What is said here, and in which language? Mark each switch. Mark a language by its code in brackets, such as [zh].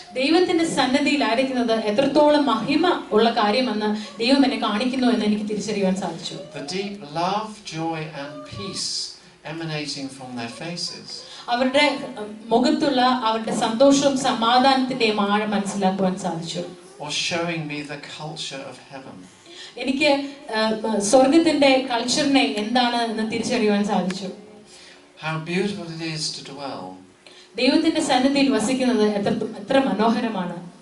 [ml] ദൈവത്തിന്റെ സന്നിധിയിൽ ആയിരിക്കുന്നത് എത്രത്തോളം മഹിമ ഉള്ള കാര്യമെന്ന് ദൈവം എന്നെ കാണിക്കുന്നു എന്ന് എനിക്ക് തിരിച്ചറിയാൻ സാധിച്ചു. [en] The deep love, joy and peace emanating from their faces. [ml] അവരുടെ മുഖത്തുള്ള അവരുടെ സന്തോഷവും സമാധാനത്തിന്റെയും ആഴം മനസ്സിലാക്കുവാൻ സാധിച്ചു. [en] Or showing me the culture of heaven. [ml] എനിക്ക് സ്വർഗ്ഗത്തിന്റെ കൾച്ചറിനെ എന്താണ് എന്ന് തിരിച്ചറിയാൻ സാധിച്ചു. [en] How beautiful it is to dwell [ml] ദൈവത്തിന്റെ സന്നിധിയിൽ വസിക്കുന്നത് എത്ര മനോഹരമാണ്.